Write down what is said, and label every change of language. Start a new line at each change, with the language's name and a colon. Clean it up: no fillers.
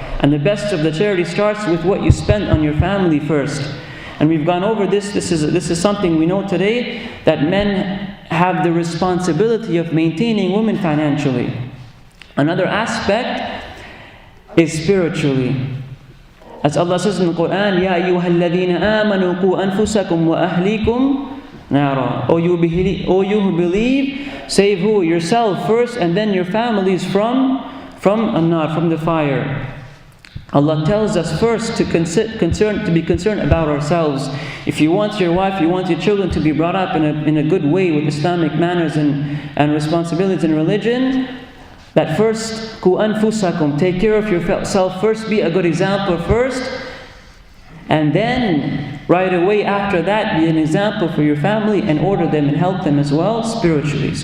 English: And the best of the charity starts with what you spend on your family first. And we've gone over this. This is something we know today, that men have the responsibility of maintaining women financially. Another aspect is spiritually. As Allah says in the Quran,
Arabic: يَا أَيُّهَا الَّذِينَ آمَنُوا قُوا أَنفُسَكُمْ وَأَهْلِيكُمْ نَارًا.
English: O you who believe, save who? Yourself first, and then your families from an-nar, from the fire. Allah tells us first to be concerned about ourselves. If you want your wife, you want your children to be brought up in a good way with Islamic manners and responsibilities in religion, that first, ku anfusakum, take care of yourself first, be a good example first, and then right away after that, be an example for your family and order them and help them as well spiritually.